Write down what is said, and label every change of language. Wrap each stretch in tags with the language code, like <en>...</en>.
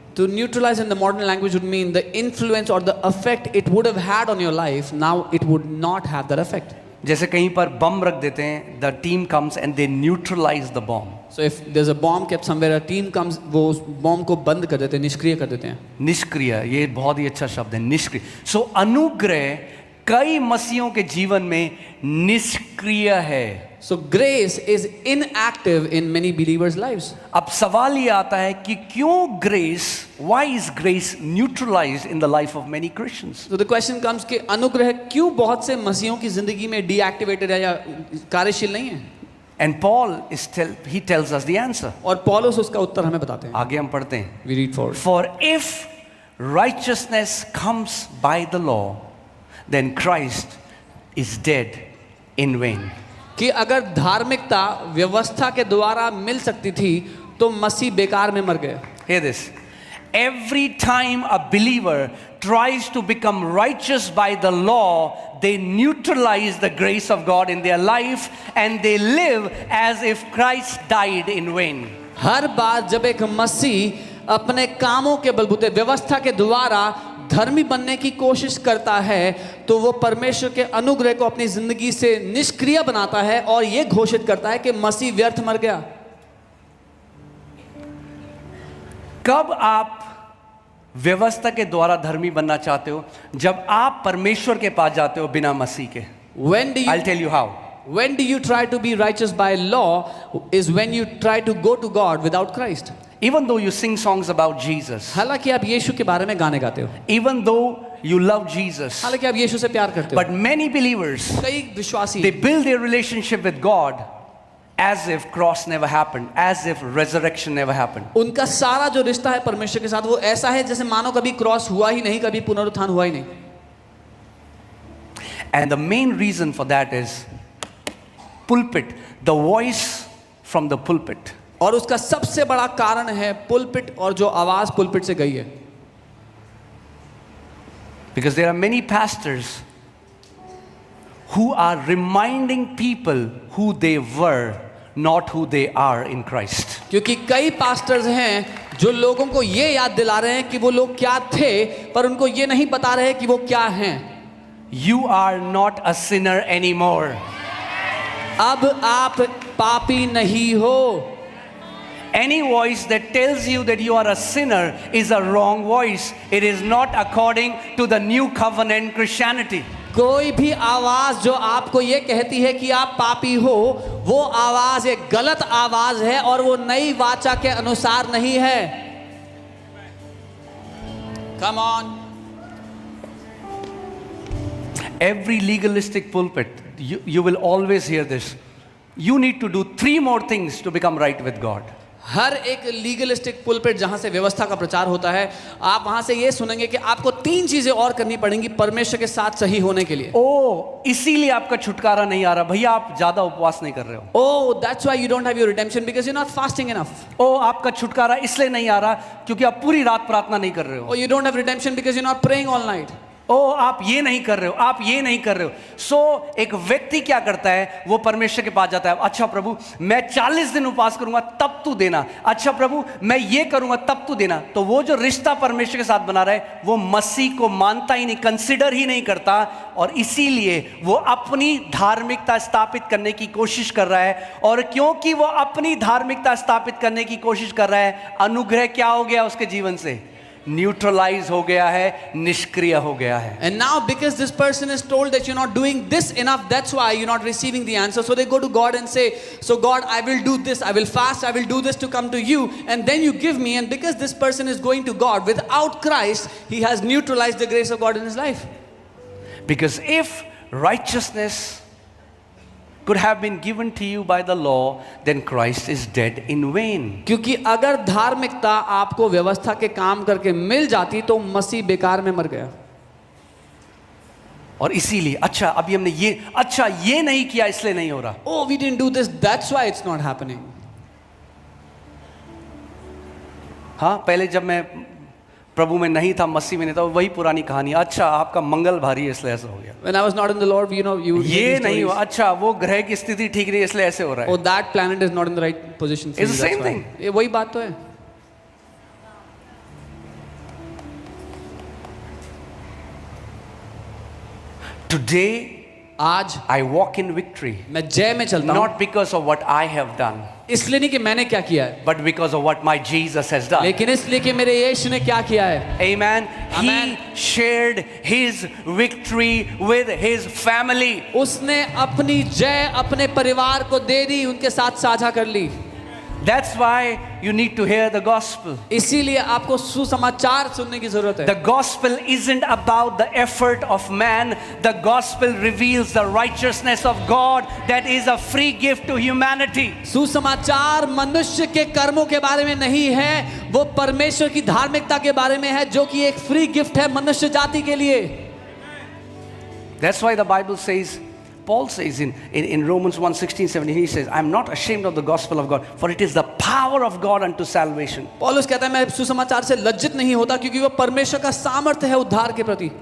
<en>To neutralize in the modern language would mean the influence or the effect it would have had on your life, now it would not have that effect.</en> <hi>जैसे कहीं पर बम रख देते हैं,</hi> <en>the team comes and they neutralize the bomb. So if there's a bomb kept somewhere, a team comes, वो उस bomb को बंद कर देते हैं, निष्क्रिय कर देते हैं।</en> <hi>निष्क्रिय, ये बहुत ही अच्छा शब्द है, निष्क्रिय। सो अनुग्रह कई मसीहों के जीवन में निष्क्रिय है।</hi> <en>So grace is inactive in many believers' lives.</en> <hi>अब सवाल ये आता है कि क्यों grace,</hi> <en>why is grace neutralized in the life of many Christians? So the question comes</en> <hi>कि अनुग्रह क्यों बहुत से मसीहों की जिंदगी में deactivated है या कार्यशील नहीं है?</hi> <en>And Paul he tells us the answer.</en> <hi>और पौलुस उसका उत्तर हमें बताते हैं।</hi> <en>आगे हम पढ़ते हैं। We read forward. For if righteousness comes by the law, then Christ is dead in vain.</en> <hi>कि अगर धार्मिकता व्यवस्था के द्वारा मिल सकती थी तो मसीह बेकार में मर गए।</hi> <en>Hear this. Every time a believer tries to become righteous by the law, they neutralize the grace of God in their life and they live as if Christ died in vain.</en> <hi>हर बार जब एक मसीह अपने कामों के बलबूते व्यवस्था के द्वारा धर्मी बनने की कोशिश करता है तो वो परमेश्वर के अनुग्रह को अपनी जिंदगी से निष्क्रिय बनाता है और ये घोषित करता है कि मसीह व्यर्थ मर गया।</hi> <en>कब आप व्यवस्था के द्वारा धर्मी बनना चाहते हो? जब आप परमेश्वर के पास जाते हो बिना मसीह के। I'll tell you how. When do you try to be righteous by law is when you try to go to God without Christ. Even though you sing songs about Jesus,</en> <hi>हालांकि आप यीशु के बारे में गाने गाते हो,</hi> <en>even though you love Jesus,</en> <hi>हालांकि आप यीशु से प्यार करते हो,</hi> <en>but many believers,</en> <hi>कई विश्वासी</hi> <en>they build their relationship with God as if cross never happened, as if resurrection never happened.</en> <hi>उनका सारा जो रिश्ता है परमेश्वर के साथ वो ऐसा है जैसे मानो कभी क्रॉस हुआ ही नहीं, कभी पुनरुत्थान हुआ ही नहीं.</hi> <en>And the main reason for that is pulpit, the voice from the pulpit.</en> <hi>और उसका सबसे बड़ा कारण है पुलपिट और जो आवाज पुलपिट से गई है.</hi> <en>Because there are many pastors who are reminding people who they were, not who they are in Christ.</en> <hi>क्योंकि कई पास्टर्स हैं जो लोगों को ये याद दिला रहे हैं कि वो लोग क्या थे, पर उनको ये नहीं बता रहे कि वो क्या हैं.</hi> <en>You are not a sinner anymore.</en> <hi>अब आप पापी नहीं हो.</hi> <en>Any voice that tells you that you are a sinner is a wrong voice. It is not according to the new covenant Christianity.</en> <hi>कोई भी आवाज जो आपको ये कहती है कि आप पापी हो, वो आवाज एक गलत आवाज है और वो नई वाचा के अनुसार नहीं है.</hi> <en>Come on. Every legalistic pulpit, you will always hear this. You need to do 3 more things to become right with God.</en> <hi>हर एक लीगलिस्टिक पुलपिट जहां से व्यवस्था का प्रचार होता है, आप वहां से ये सुनेंगे कि आपको 3 चीजें और करनी पड़ेंगी परमेश्वर के साथ सही होने के लिए. ओ, इसीलिए आपका छुटकारा नहीं आ रहा भैया, आप ज्यादा उपवास नहीं कर रहे हो.</hi> <en>Oh, that's why you don't have your redemption because you're not fasting enough.</en> <hi>ओ, आपका छुटकारा इसलिए नहीं आ रहा क्योंकि आप पूरी रात प्रार्थना नहीं कर रहे हो.</hi> <en>Oh, you don't have redemption because you're not praying all night.</en> <hi>ओ, आप ये नहीं कर रहे हो, आप ये नहीं कर रहे हो. सो एक व्यक्ति क्या करता है, वो परमेश्वर के पास जाता है. अच्छा प्रभु, मैं 40 दिन उपवास करूंगा तब तू देना. अच्छा प्रभु, मैं ये करूंगा तब तू देना. तो वो जो रिश्ता परमेश्वर के साथ बना रहा है, वो मसीह को मानता ही नहीं, कंसिडर ही नहीं करता, और इसीलिए वो अपनी धार्मिकता स्थापित करने की कोशिश कर रहा है. और क्योंकि वो अपनी धार्मिकता स्थापित करने की कोशिश कर रहा है, अनुग्रह क्या हो गया उसके जीवन से? न्यूट्रलाइज हो गया है, निष्क्रिय हो गया है.</hi> <en>And now because this person is told that you're not doing this enough, that's why you're not receiving the answer. So they go to God and say, so God, I will do this, I will fast, I will do this to come to you, and then you give me. And because this person is going to God without Christ, he has neutralized the grace of God in his life. Because if righteousness could have been given to you by the law, then Christ is dead in vain.</en> <hi>क्योंकि अगर धार्मिकता आपको व्यवस्था के काम करके मिल जाती तो मसीह बेकार में मर गया. और इसीलिए अच्छा अभी हमने ये नहीं किया इसलिए नहीं हो रहा.</hi> <en>Oh, we didn't do this, that's why it's not happening.</en> <hi>हाँ, पहले जब मैं प्रभु में नहीं था, मसीह में नहीं था, वही पुरानी कहानी. अच्छा आपका मंगल भारी है इसलिए ऐसा हो गया.</hi> <en>When I was not in the Lord, you know, you</en> <hi>ये नहीं हुआ. अच्छा वो ग्रह की स्थिति ठीक नहीं इसलिए ऐसे हो रहा है.</hi> <en>Oh, that planet is not in the right position for It's you, the that's same why. thing.</en> <hi>ये वही बात तो है.</hi> <en>Today</en> <hi>आज</hi> <en>I walk in victory,</en> <hi>मैं जय में चलता हूँ,</hi> <en>not because of what I have done,</en> <hi>इसलिए नहीं कि मैंने क्या किया है,</hi> <en>but because of what my Jesus has done.</en> <hi>लेकिन इसलिए कि मेरे यीशु ने क्या किया है.</hi> <en>Amen. Amen. He shared his victory with his family.</en> <hi>उसने अपनी जय अपने परिवार को दे दी, उनके साथ साझा कर ली.</hi> <en>That's why you need to hear the gospel.</en> <hi>इसीलिए आपको सुसमाचार सुनने की जरूरत है.</hi> <en>The gospel isn't about the effort of man. The gospel reveals the righteousness of God that is a free gift to humanity.</en> <hi>सुसमाचार मनुष्य के कर्मों के बारे में नहीं है, वो परमेश्वर की धार्मिकता के बारे में है, जो कि एक फ्री गिफ्ट है मनुष्य जाति के लिए.</hi> <en>That's why the Bible says, Paul says in Romans 1:16-17, he says, I'm not ashamed of the gospel of God, for it is the power of God unto salvation.</en> <hi>पौलुस कहता है मैं सुसमाचार से लज्जित नहीं होता क्योंकि वो परमेश्वर का सामर्थ्य है उद्धार के प्रति.</hi>